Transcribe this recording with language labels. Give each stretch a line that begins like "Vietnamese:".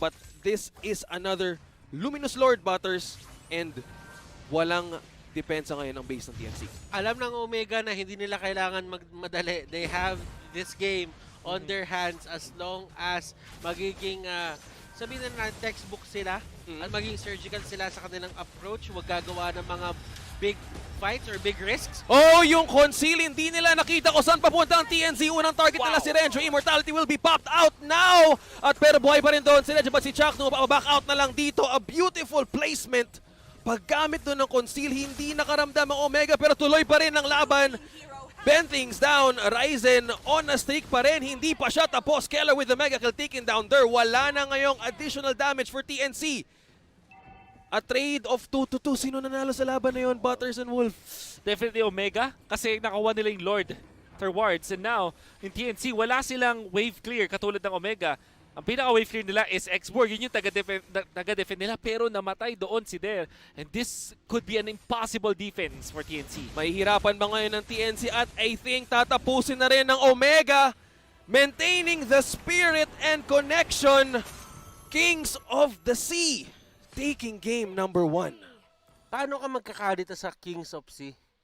English: But this is another Luminous Lord, Butters, and
Filipino: walang depensa ngayon ang base ng TNC. Alam ng Omega na hindi nila kailangan magmadali.
English: They have this game on their hands as long as
Filipino: magiging sabihin na textbook sila at maging surgical sila sa kanilang approach. Huwag gagawa ng mga big fights or big risks. Oh, yung conceal, hindi nila nakita ko saan papunta ang TNC. Unang target nila si RENZIO.
English: Immortality will be popped out now.
Filipino: At pero buhay pa rin doon sila. But si CHAKNU, back out na lang dito.
English: A beautiful placement.
Filipino: Paggamit doon ng conceal, hindi nakaramdam ang Omega pero tuloy pa rin ang laban. BENTHINGS down, RAIZEN
English: on a streak
Filipino: pa rin. Hindi pa siya tapos.
English: KELRA with the mega kill taken down there.
Filipino: Wala na ngayong
English: additional damage for TNC. A trade of 2-2.
Filipino: Sino nanalo sa laban na yun, Butters and Wolf? Definitely Omega kasi nakakuha nila yung Lord afterwards. And now, in TNC, wala silang wave clear katulad ng Omega. Ang pinaka-wave clear nila is X-BORG. Yun yung taga-defend nila pero namatay doon si Der.
English: And this could be an impossible defense for TNC.
Filipino: May hirapan ba ngayon ng TNC at I think tatapusin na rin ng Omega.
English: Maintaining the spirit and connection. Kings of the Sea. Taking game number 1.
Filipino: Paano ka magkakadita sa Kings of Sea?